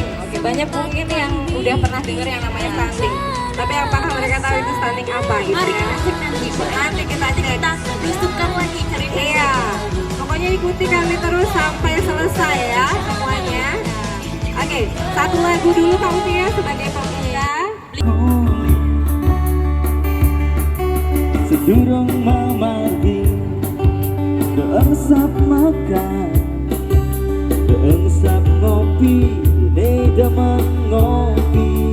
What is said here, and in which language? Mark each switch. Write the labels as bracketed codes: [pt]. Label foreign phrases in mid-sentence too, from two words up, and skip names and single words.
[id] Oke, banyak mungkin yang udah pernah dengar yang namanya stunting. Tapi apakah mereka tahu itu stunting apa gitu Mari ya? kita cek Nanti kita cek. kita belusukan lagi ceritanya. Iya. Pokoknya ikuti kami terus sampai selesai ya semuanya. Oke, satu lagu dulu Kak Uti ya sebagai pembuka. Sedurung mamagi deungsap makan deungsap ngopi ini demen ngopi